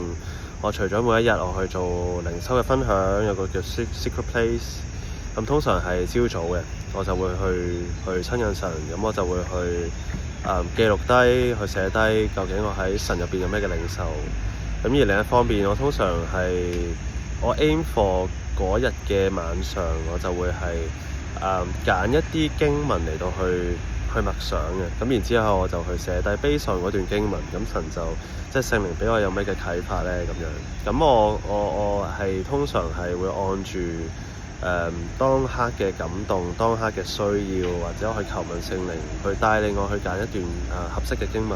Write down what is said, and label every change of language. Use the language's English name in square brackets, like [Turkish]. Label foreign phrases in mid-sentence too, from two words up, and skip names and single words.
[Cantonese] 我除咗每一日我去做靈修嘅分享，有個叫 Secret Place。咁通常係朝早嘅，我就會去親近神。咁我就會去記錄低，去寫低究竟我喺神入邊有咩嘅領受。咁而另一方面，我通常係我 [English] aim for [Cantonese] 嗰日嘅晚上，我就會係揀一啲經文嚟到去默想嘅。咁然之後我就去寫低悲傷嗰段經文。咁神就即係聖靈俾我有咩嘅啟發咧咁樣。咁我係通常係會按住當刻嘅感動、當刻嘅需要，或者我去求問聖靈去帶領我去揀一段合適嘅經文。